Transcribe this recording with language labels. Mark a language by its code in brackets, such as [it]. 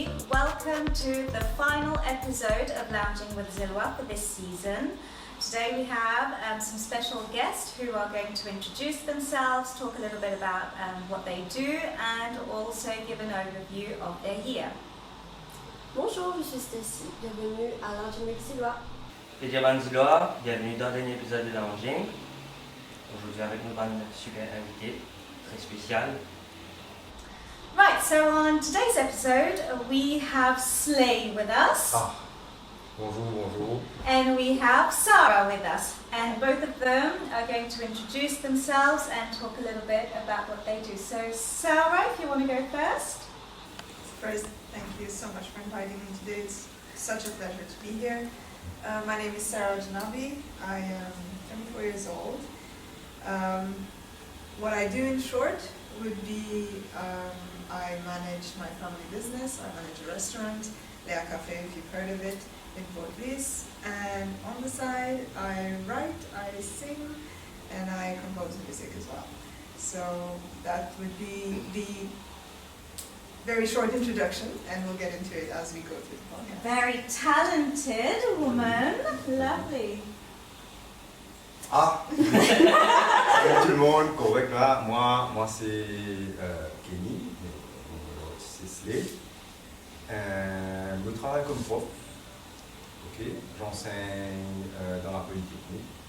[en] welcome to the final episode of Lounging with Zilwas for this season. Today we have some special guests who are going to introduce themselves, talk a little bit about what they do, and also give an overview of their year. [fr] Bonjour, je suis Stacy. Bienvenue à Lounging with Zilwas. Zilwas, bienvenue dans le dernier épisode de Lounging. Aujourd'hui avec nous une super invitée, très spéciale. [en] Right, so on today's episode we have Slay with us. [fr] Bonjour. [en] And we have Sarah with us. And both of them are going to introduce themselves and talk a little bit about what they do. So Sarah, if you want to go first. First, thank you so much for inviting me today. It's such a pleasure to be here. My name is Sarah Janabi. I am 24 years old. What I do in short would be I manage my family business. I manage a restaurant, Léa Café, if you've heard of it, in Port-Louis. And on the side, I write, I sing, and I compose music as well. So that would be the very short introduction, and we'll get into it as we go through the podcast. Very talented woman. Lovely. [fr] Salut tout le monde, correct là. Moi c'est Kenny, c'est Slay. Je travaille comme prof. Ok, j'enseigne dans la polytechnique.